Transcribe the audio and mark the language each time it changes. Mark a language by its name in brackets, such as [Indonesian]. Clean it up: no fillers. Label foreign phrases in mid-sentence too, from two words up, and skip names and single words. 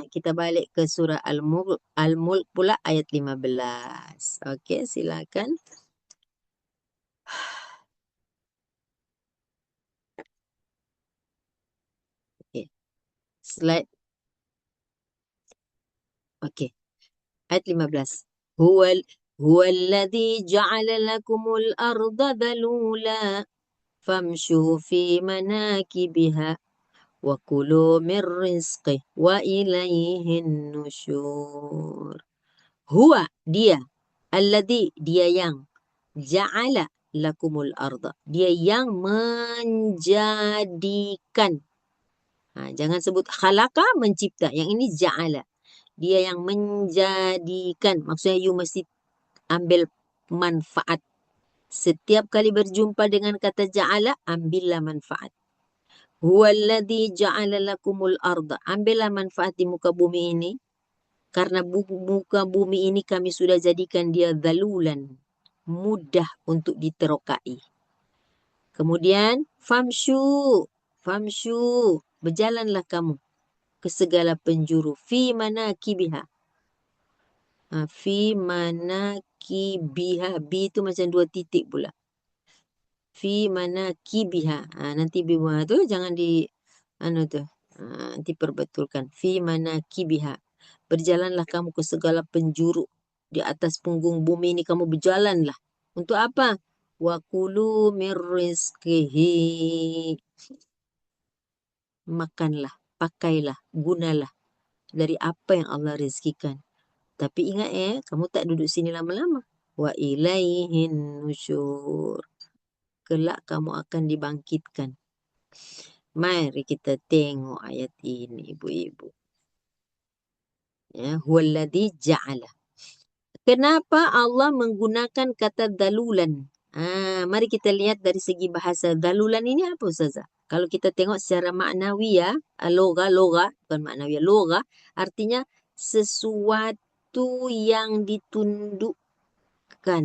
[Malay] Kita balik ke surah Al-Mulk pula ayat 15. Okey, silakan. Okey. Slide. Okey. Ayat 15. [Arabic] هو الذي جعل لكم الأرض ذلولا فامشوا في مناكبها وكلوا من رزقه وإليه النشور. [Malay] Huwa dia, alladzi dia yang, [Arabic] جعل لكم الأرض, [Malay] dia yang menjadikan. Jangan sebut khalaqa, mencipta. Yang ini ja'ala. Dia yang menjadikan. Maksudnya you mesti ambil manfaat. Setiap kali berjumpa dengan kata ja'ala, ambillah manfaat. [Arabic] هو الذي جعل لكم الأرض. [Malay] Ambillah manfaat di muka bumi ini. Karena muka bumi ini kami sudah jadikan dia zalulan. Mudah untuk diterokai. Kemudian, famshu. Berjalanlah kamu ke segala penjuru. [Arabic] في مناكبها. في مناكبها. [Malay] Bi itu macam 2 titik pula. [Arabic] في مناكبها. [Malay] Nanti bibuha tu jangan nanti perbetulkan. [Arabic] في مناكبها. [Malay] Berjalanlah kamu ke segala penjuru. Di atas punggung bumi ini kamu berjalanlah. Untuk apa? [Arabic] وكلوا من رزقه. [Malay] Makanlah, pakailah, gunalah dari apa yang Allah rezekikan. Tapi ingat kamu tak duduk sini lama-lama. [Arabic] وإليه النشور. [Malay] Kelak kamu akan dibangkitkan. Mari kita tengok ayat ini, ibu-ibu. [Arabic] هو الذي جعل. [Malay] Kenapa Allah menggunakan kata dalulan? Mari kita lihat dari segi bahasa. Dalulan ini apa Ustazah? Kalau kita tengok secara maknawiyah, loga, bukan maknawiyah, loga, artinya sesuatu yang ditundukkan.